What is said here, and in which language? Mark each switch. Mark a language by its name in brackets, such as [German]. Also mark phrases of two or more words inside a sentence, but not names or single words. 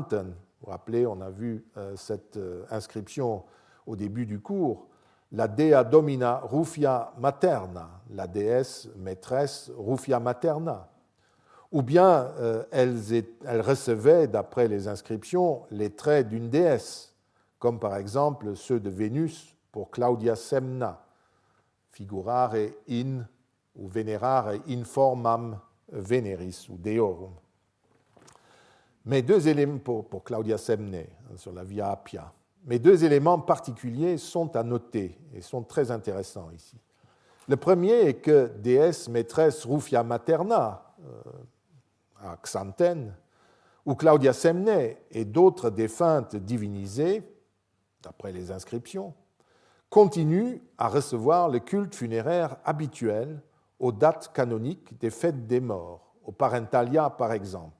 [French] Vous vous rappelez, on a vu cette inscription au début du cours, la [Latin] Dea Domina Rufia Materna, [French] la déesse maîtresse Rufia Materna. Ou bien elles recevaient, d'après les inscriptions, les traits d'une déesse, comme par exemple ceux de Vénus pour Claudia Semna, [Latin] figurare in [French] ou [Latin] venerare in formam veneris [French] ou deorum. Mais deux éléments pour Claudia Semne sur la Via Appia. Mais deux éléments particuliers sont à noter et sont très intéressants ici. Le premier est que déesse maîtresse Rufia Materna à Xanten, ou Claudia Semne et d'autres défuntes divinisées, d'après les inscriptions, continuent à recevoir le culte funéraire habituel aux dates canoniques des fêtes des morts, au Parentalia par exemple.